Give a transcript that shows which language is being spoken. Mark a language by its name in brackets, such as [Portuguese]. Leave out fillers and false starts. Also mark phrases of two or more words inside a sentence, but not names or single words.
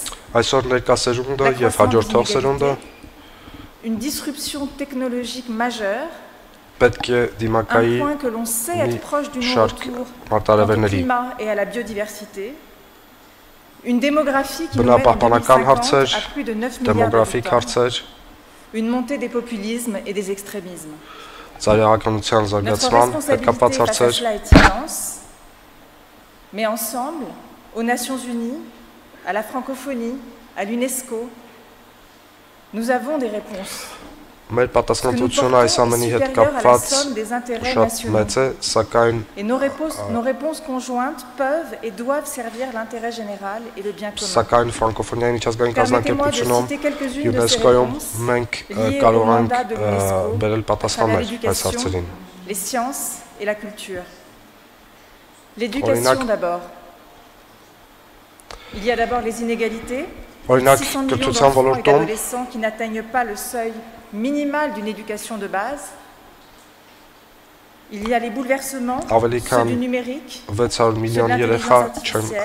[French] La croissance des inégalités, une disruption technologique majeure, un point que l'on sait être proche du non-retour quant au climat et à la biodiversité, une démographie qui nous mène en 2050 à plus de 9 milliards d'habitants, une montée des populismes et des extrémismes. Notre responsabilité face à cela est immense, mais ensemble, aux Nations Unies, à la francophonie, à l'UNESCO, nous avons des réponses. [Armenian] Մեր պատասխանատվությունը այս ամենի հետ կապված շատ մեծ է, սակայն [French] Et nos réponses conjointes peuvent et doivent servir l'intérêt général et le bien commun. [Armenian] Սակայն ֆրանկոֆոնիայի միջազգային կազմակերպությունում ՅՈՒՆԵՍԿՕ-ում մենք կարող ենք բերել պատասխաններ այս հարցերին։ [French] Les sciences et la culture. L'éducation d'abord. Il y a d'abord les inégalités. 600 millions d'enfants et d'adolescents qui n'atteignent pas le seuil minimal d'une éducation de base. Il y a les bouleversements, ceux du numérique, ceux de l'intelligence artificielle.